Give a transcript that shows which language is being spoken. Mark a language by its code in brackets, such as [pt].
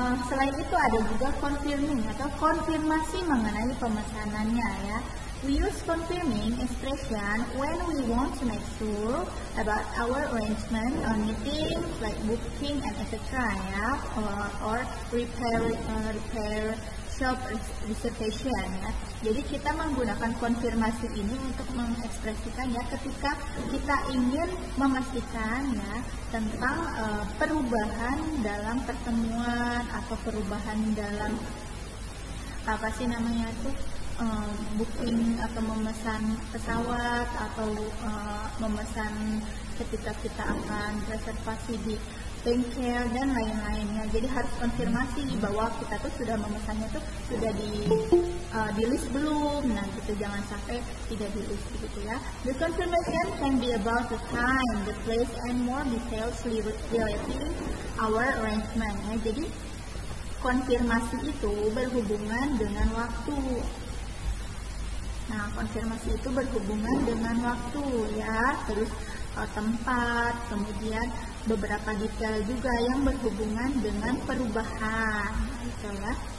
[id] Selain itu ada juga confirming atau konfirmasi mengenai pemesanannya ya. [en] We use confirming expression when we want to make sure about our arrangement on meeting, like booking and etc. ya, or repair shop reservation ya. [id] Jadi kita menggunakan konfirmasi ini untuk mengekspresikan ya ketika kita ingin memastikan ya tentang perubahan dalam pertemuan atau perubahan dalam apa sih namanya itu booking atau memesan pesawat atau memesan ketika kita akan reservasi di bengkel dan lain-lainnya. Jadi harus konfirmasi bahwa kita tuh sudah memesannya tuh sudah di list belum. Nah gitu, jangan sampai tidak di list gitu ya. [en] The confirmation can be about the time, the place, and more details relating our arrangement ya. [id] Jadi konfirmasi itu berhubungan dengan waktu. Nah, konfirmasi itu berhubungan dengan waktu ya, terus tempat, kemudian beberapa detail juga yang berhubungan dengan perubahan gitu ya.